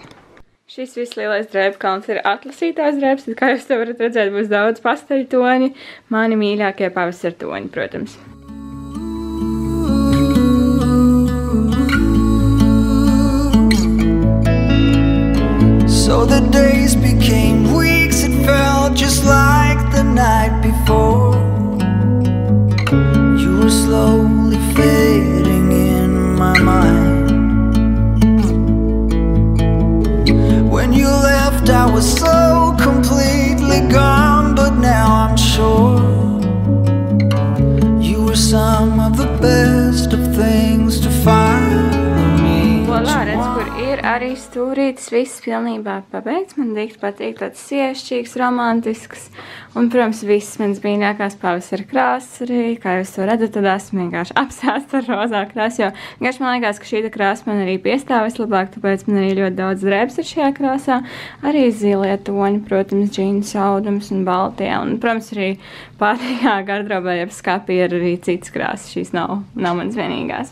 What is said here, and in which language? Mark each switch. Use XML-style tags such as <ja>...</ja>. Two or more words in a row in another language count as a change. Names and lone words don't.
<lv>Šis viss lielais drēbu kalns ir atlasītās drēbes, tad, kā jūs te varat redzēt, būs daudz pasteļu toņi, mani mīļākie pavasara toņi, protams.</lv> <en>So the days became weeks, it felt just like the night before. You were slowly fading in my mind. When you left, I was so completely gone, but now I'm sure you were some of the best of things to find me.</en> <lv>Volā, redz, kur ir arī stūrītis, viss pilnībā pabeigts, man dikti patīk tāds siešķīgs, romantisks, un, protams, viss mans mīļākās pavasara krāsas arī, kā jūs to redzat, tad esmu vienkārši apsēsta ar rozā krāsu, jo vienkārši man liekas, ka šī krāsa man arī piestāv vislabāk, tāpēc man arī ļoti daudz drēbes ir šajā krāsā, arī zilie toņi, protams, džīns audums un baltie, un, protams, arī pārējā gardrobē, jeb skapī ir arī citas krāsas, šīs nav manas vienīgās.</lv>